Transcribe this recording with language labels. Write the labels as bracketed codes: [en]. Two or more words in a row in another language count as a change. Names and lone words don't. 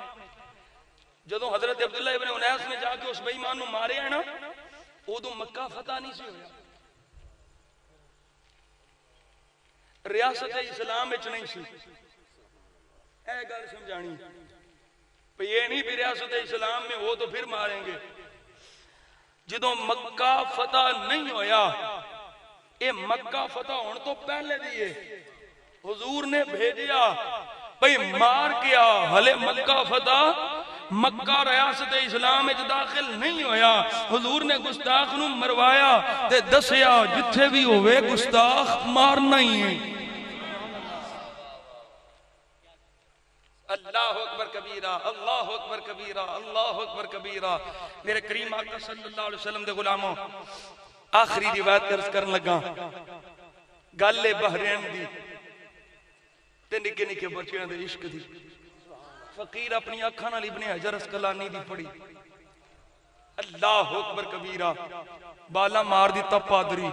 [pa] ਜਦੋਂ ਹਜ਼ਰਤ ਅਬਦੁੱਲਾ ਇਬਨ ਉਨੈਸ ਨੇ ਜਾਕੇ ਉਸ ਬੇਈਮਾਨ ਨੂੰ ਮਾਰਿਆ ਨਾ ਉਦੋਂ ਮੱਕਾ ਫ਼ਤਹ ਨਹੀਂ ਸੀ ਹੋਇਆ, ਰਿਆਸਤ ਇਸਲਾਮ ਵਿੱਚ ਨਹੀਂ ਸੀ। ਏ ਗੱਲ ਸਮਝਾਣੀ ਭਾਈ [hi] ये नहीं भी रियासत इस्लाम में हो तो फिर मारेंगे। [pa] ਜਦੋਂ ਮੱਕਾ ਫ਼ਤਹ ਨਹੀਂ ਹੋਇਆ ਯੇ ਮੱਕਾ ਫ਼ਤਹ ਹੋਣੇ ਤੋਂ ਪਹਿਲੇ ਦੀ ਹੈ ਹਜ਼ੂਰ ਨੇ ਭੇਜਾ ਭਾਈ ਮਾਰ ਕੇ ਆ। ਹਲੇ ਮੱਕਾ ਫ਼ਤਹ ਮੱਕਾ ਰਿਆਸਤ ਇਸਲਾਮ ਮੇਂ ਦਾਖ਼ਲ ਨਹੀਂ ਹੋਇਆ, ਹਜ਼ੂਰ ਨੇ ਗੁਸਤਾਖ਼ ਨੂੰ ਮਰਵਾਇਆ ਤੇ ਦੱਸਿਆ ਜਿੱਥੇ ਭੀ ਹੋਵੇ ਗੁਸਤਾਖ਼ ਮਾਰਨਾ ਹੀ ਹੈ। [ar] الله أكبر كبيرا، الله أكبر كبيرا، الله أكبر كبيرا. [pa] ਮੇਰੇ ਕਰੀਮ ਆਕਾ [ar] صلى الله عليه وسلم [pa] ਦੇ ਗ਼ੁਲਾਮੋਂ ਆਖ਼ਰੀ ਰਿਵਾਇਤ ਦਰਜ ਕਰਨ ਲੱਗਾ। ਗੱਲ ਹੈ ਬਹਿਰੈਨ ਦੀ ਤੇ ਨਿੱਕੇ ਨਿੱਕੇ ਬੱਚਿਆਂ ਦੇ ਇਸ਼ਕ ਦੀ। ਫ਼ਕੀਰ ਆਪਣੀ ਅੱਖਾਂ ਨਾਲ ਇਬਨੇ ਹਜਰ ਅਸਕਲਾਨੀ ਦੀ ਪੜ੍ਹੀ। [ar] الله أكبر كبيرا. [pa] ਬਾਲਾ ਮਾਰ ਦਿੱਤਾ ਪਾਦਰੀ।